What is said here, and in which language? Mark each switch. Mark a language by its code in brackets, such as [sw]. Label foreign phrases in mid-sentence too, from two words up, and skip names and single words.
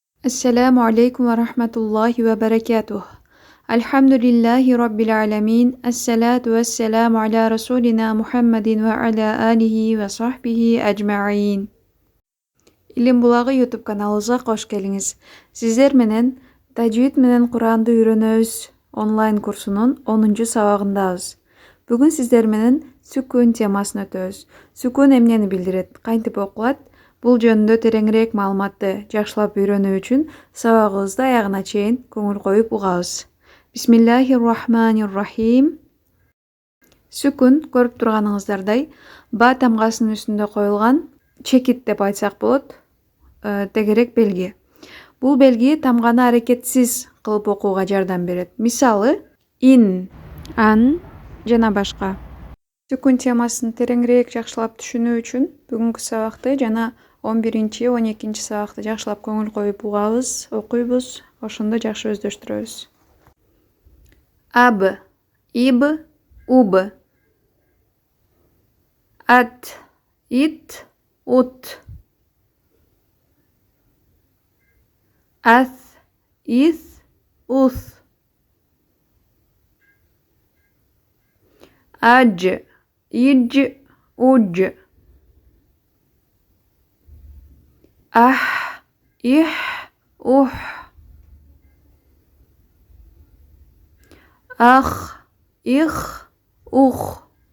[ar] السلام عليكم ورحمة الله وبركاته. الحمد لله رب العالمين. الصلاة والسلام على رسولنا محمد وعلى آله وصحبه أجمعين. [ky] Илим булагы YouTube каналыбызга кош келиңиз. Сиздер менен тажвид менен Куранды үйрөнөбүз онлайн курсунун 10-чу сабагындабыз. Бүгүн сиздер менен сүкүн темасын өтөбүз. Сүкүн эмнени билдирет, кантип окулат? Бул жөнүндө тереңирээк маалыматты жакшылап үйрөнүү үчүн сабагыбызды аягына чейин көңүл коюп угабыз. [ar] بسم الله الرحمن الرحيم. [ky] Сүкүн көрүп турганыңыздардай ба тамгасынын үстүндө коюлган чекит деп айтсак болот, тегерек белги. Бул белги тамганы аракетсиз кылып окууга жардам берет. Мисалы, ин, ан жана башка. Сүкүн темасын тереңирээк жакшылап түшүнүү үчүн бүгүнкү сабакты жана 11-12 сабакты жакшылап көңүл коюп угабыз, окуйбуз, ошондо жакшы өздөштүрөбүз. [ar] أَبْ, إِبْ، أُبْ. أَتْ، إِتْ، أُتْ. أَسْ، إِسْ, أُسْ. أَجْ، إِجْ، أُجْ. أَخْ، إِخْ، أُخْ. أَخْ، إِخْ، أُخْ.